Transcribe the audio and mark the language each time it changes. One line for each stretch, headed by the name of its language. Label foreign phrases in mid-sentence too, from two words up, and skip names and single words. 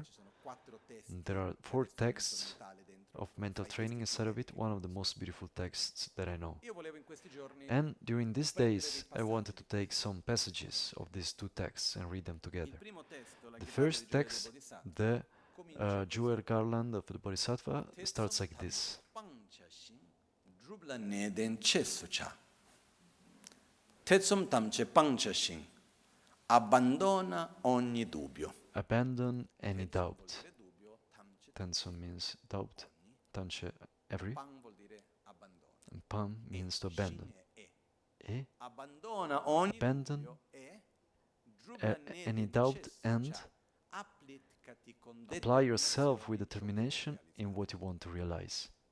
English: And there are 4 texts of mental training inside of it, one of the most beautiful texts that I know. And during these days, I wanted to take some passages of these 2 texts and read them together. The first text, the Jewel Garland of the Bodhisattva, starts like this.
Tibetan: ཐེ་ཚོམ་ཐམས་ཅད་སྤང་བྱས་ཤིང,
Italian: abbandona ogni dubbio.
English: Abandon any doubt. Tensum means doubt, tanche every, and pam means to abandon. Abandon any doubt and apply yourself with determination in what you want to realize.